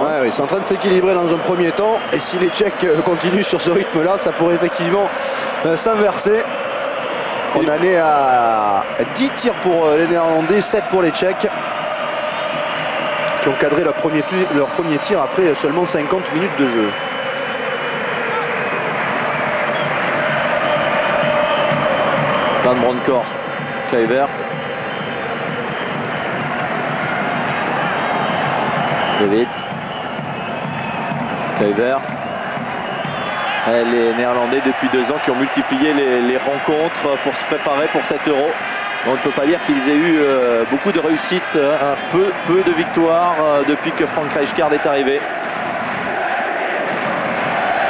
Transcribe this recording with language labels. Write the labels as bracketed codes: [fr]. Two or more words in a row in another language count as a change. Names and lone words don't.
[fr] Ouais, ils sont en train de s'équilibrer dans un premier temps. Et si les Tchèques continuent sur ce rythme-là, ça pourrait effectivement s'inverser. On en est à 10 tirs pour les Néerlandais, 7 pour les Tchèques, qui ont cadré leur premier tir après seulement 50 minutes de jeu. Van Bronckhorst, Kluivert. David. Kluivert. Les Néerlandais depuis 2 ans qui ont multiplié les rencontres pour se préparer pour cet Euro. On ne peut pas dire qu'ils aient eu beaucoup de réussite, peu de victoires depuis que Frank Rijkaard est arrivé.